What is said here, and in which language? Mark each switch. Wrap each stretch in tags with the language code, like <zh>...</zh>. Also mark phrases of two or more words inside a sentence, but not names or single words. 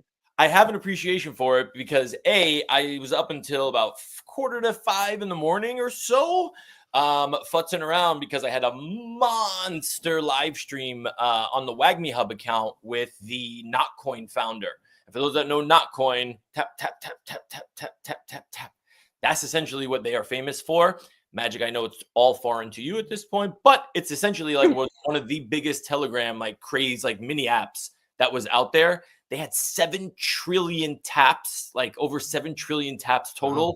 <en>I have an appreciation for it because I was up until about 4:45 in the morning or so, futzing around because I had a monster live stream on the WagMe Hub account with the Notcoin founder. And for those that know Notcoin, tap, tap, tap, tap, tap, tap, tap, tap, tap. That's essentially what they are famous for. Magic, I know it's all foreign to you at this point, but it's essentially like one of the biggest Telegram like craze, like mini apps that was out there. They had 7 trillion taps, like over 7 trillion taps total.</en>